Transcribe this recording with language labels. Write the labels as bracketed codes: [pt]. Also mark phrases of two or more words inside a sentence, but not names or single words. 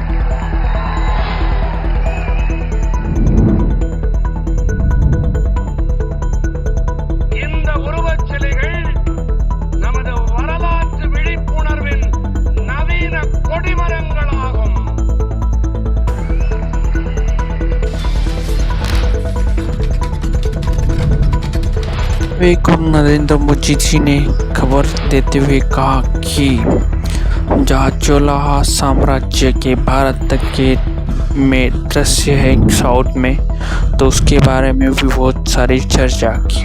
[ta] இந்த உருவச் சிலைகள் நமது வரலாற்று விழிப்புணர்வின் நவீன கொடிமரங்களாகும். [hi] को नरेंद्र मोदी जी ने खबर देते हुए कहा कि जहाँ चोला साम्राज्य के भारत के में दृश्य है साउथ में, तो उसके बारे में भी बहुत सारी चर्चा की.